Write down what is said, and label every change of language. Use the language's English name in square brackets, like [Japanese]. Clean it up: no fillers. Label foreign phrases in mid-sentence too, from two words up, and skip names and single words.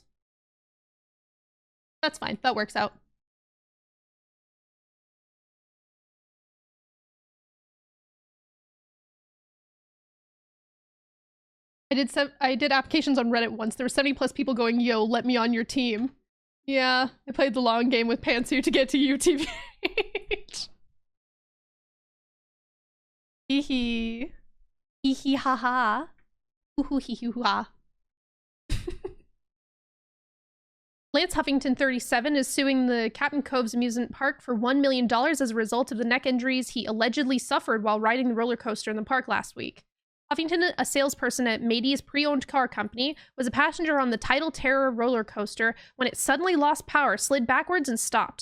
[English] That's fine, that works out. I did applications on Reddit once. There were 70 plus people going, yo, let me on your team. Yeah, I played the long game with Pantsu to get to UTVH. Hee hee. Hee hee ha ha. Hoo hoo hee hoo ha. Lance Huffington, 37, is suing the Captain Cove's amusement park for $1 million as a result of the neck injuries he allegedly suffered while riding the roller coaster in the park last week. Huffington, a salesperson at Matey's pre-owned car company, was a passenger on the Tidal Terror roller coaster when it suddenly lost power, slid backwards, and stopped.